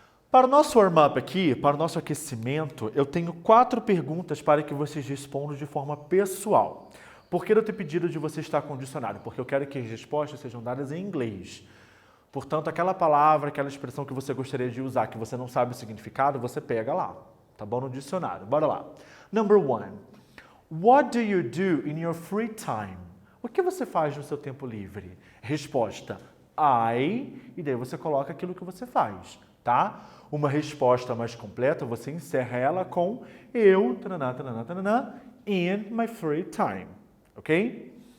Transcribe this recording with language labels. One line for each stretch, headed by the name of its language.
Portuguese: Para o nosso warm-up aqui, para o nosso aquecimento, eu tenho 4 perguntas para que vocês respondam de forma pessoal. Por que eu tenho pedido de você estar com o dicionário? Porque eu quero que as respostas sejam dadas em inglês. Portanto, aquela palavra, aquela expressão que você gostaria de usar, que você não sabe o significado, você pega lá, tá bom? No dicionário. Bora lá. Number 1.
English: What do you do in your free time?
Portuguese: O que você faz no seu tempo livre? Resposta, I, e daí você coloca aquilo que você faz, tá? Uma resposta mais completa, você encerra ela com eu, tananá, tananá, tananá,
English: in my free time,
Portuguese: ok?